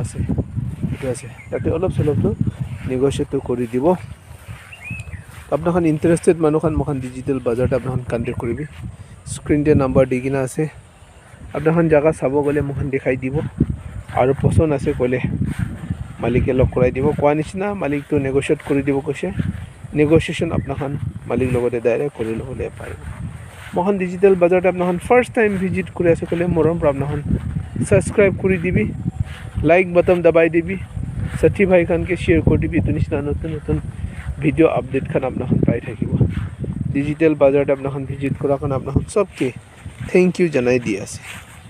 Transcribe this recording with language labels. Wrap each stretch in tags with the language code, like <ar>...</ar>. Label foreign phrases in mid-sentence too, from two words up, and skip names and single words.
<nag>ase etu ase tate olop slop tu negotiate tu kori dibo apna khan interested manu khan mokhan digital bazar ta apna khan contact koribi screen te number digina ase apna khan jaga sabo gole mokhan dikhai dibo aru poson ase kole malike log korai dibo kwa nishina malik tu negotiate kori dibo koise negotiation apna khan malik logote direct kori lobole paribo mohan digital bazar ta apna khan</nag> <en>first time visit</en> <nag>kuri ase kole morom pra apna khan subscribe kuri dibi</nag> <en>like button</en> <nag>dabai dibi sathi bhai khan ke share kori dibi tunishna notun video update khan apna khan pai thakibo digital bazar ta apna khan visit kora khan apna khan sabke</nag> <en>thank you</en> <nag>janai di ase।</nag>